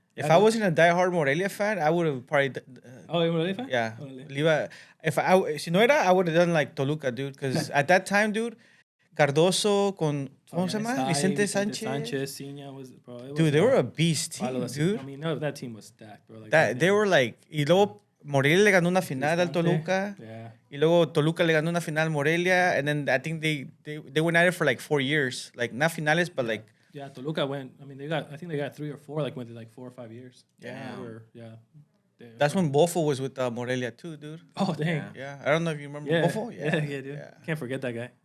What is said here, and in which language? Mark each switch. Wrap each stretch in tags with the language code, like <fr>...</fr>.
<en>If I wasn't a diehard Morelia fan, I would have probably. Oh, you really fan? Yeah.</en> <es>Órale. Si no era,</es> <en>I would have done like Toluca, dude. Because at that time, dude, Cardoso con.</en> <es>¿Cómo se llama? Vicente Sánchez.</es> <en>Ciña was, bro. It was Dude, they were a beast team, Palo, dude. I mean, no, that team was stacked, bro. Like, That, they were like.</en> <es>Y luego Morelia le ganó una final al Cristante. Toluca.</es> <en>Yeah.</en> <es>Y luego Toluca le ganó una final a Morelia.</es> <en>And then I think they went at it for like 4 years. Like, not finales, but like. Yeah, Toluca went. I mean, I think they got 3 or 4. Like went to like 4 or 5 years. Yeah. That's That's when Bofo was with Morelia too, dude. Oh dang. Yeah. Yeah, I don't know if you remember Yeah. Bofo. Yeah, dude. Yeah. Can't forget that guy.</en>